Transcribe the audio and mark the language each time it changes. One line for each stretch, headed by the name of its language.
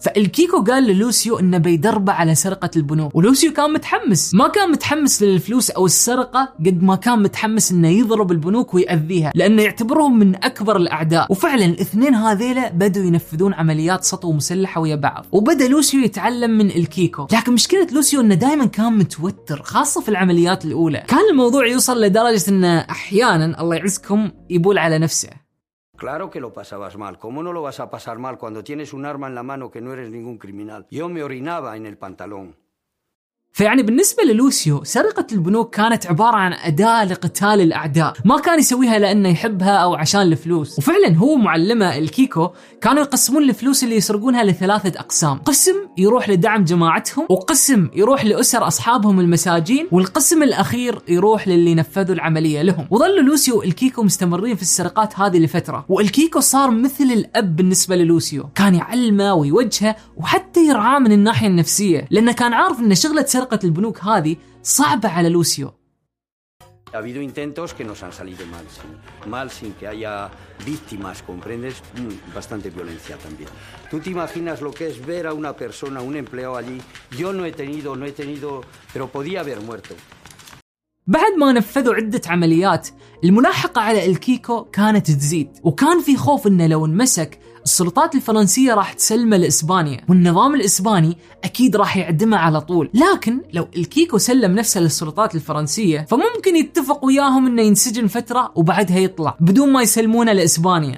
Arabic: فالكيكو قال للوسيو إنه بيدربه على سرقة البنوك، ولوسيو كان متحمس، ما كان متحمس للفلوس أو السرقة قد ما كان متحمس إنه يضرب البنوك ويأذيها لأنه يعتبرهم من أكبر الأعداء. وفعلا الاثنين هذيلا بدوا ينفذون عمليات سطو مسلحة ويا بعض، وبدأ لوسيو يتعلم من الكيكو. لكن مشكلة لوسيو إنه دائما كان متوتر، خاصة في العمليات الأولى، كان الموضوع يوصل لدرجة إنه أحيانا الله يعزكم يبول على نفسه.
Spanish: Claro que lo pasabas mal. ¿Cómo no lo vas a pasar mal cuando tienes un arma en la mano que no eres ningún criminal? Yo me orinaba en el pantalón.
Arabic: فيعني بالنسبة للوسيو سرقة البنوك كانت عبارة عن أداة لقتال الأعداء، ما كان يسويها لأنه يحبها أو عشان الفلوس. وفعلا هو معلمة الكيكو كانوا يقسمون الفلوس اللي يسرقونها لثلاثة أقسام، قسم يروح لدعم جماعتهم، وقسم يروح لأسر أصحابهم المساجين، والقسم الأخير يروح للي نفذوا العملية لهم. وظل لوسيو الكيكو مستمرين في السرقات هذه لفترة، والكيكو صار مثل الأب بالنسبة للوسيو، كان يعلمه ويوجهه وحتى يرعاه من الناحية النفسية، لأنه كان عارف إن شغلة سرقة البنوك هذه صعبة على لوسيو.
Spanish: Ha habido intentos que nos han salido mal, mal sin que haya víctimas, comprendes, bastante violencia también. Tú te imaginas lo que es ver a una persona, un empleado allí. Yo no he tenido, pero podía haber muerto.
Arabic: بعد ما نفذوا عدة عمليات، الملاحقة على الكيكو كانت تزيد، وكان في خوف إنه لو انمسك السلطات الفرنسية راح تسلمه لإسبانيا، والنظام الإسباني أكيد راح يعدمه على طول. لكن لو الكيكو سلم نفسه للسلطات الفرنسية فممكن يتفق وياهم إنه ينسجن فترة وبعدها يطلع بدون ما يسلمونه لإسبانيا.